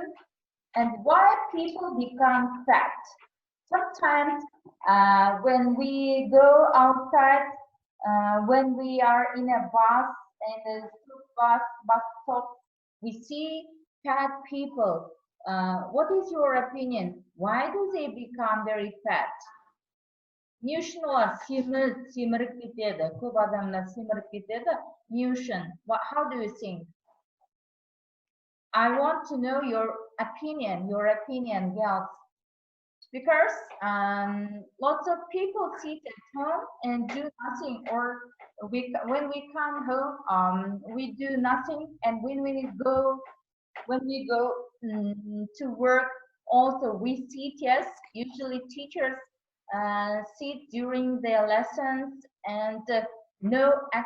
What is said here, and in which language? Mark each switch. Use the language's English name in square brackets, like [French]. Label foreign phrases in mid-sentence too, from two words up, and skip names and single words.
[English] And why people become fat? Sometimes when we go outside, when we are in a bus, in a bus stop, we see fat people. What is your opinion? Why do they become very fat? [Kazakh] Не үшін олар семіріп кетеді, көп адамдар семіріп кетеді, не үшін? [English] How do you think? I want to know your opinion, girls. Because lots of people sit at home and do nothing, or when we come home, we do nothing, and when we go to work, also we sit, yes, usually teachers sit during their lessons and no action.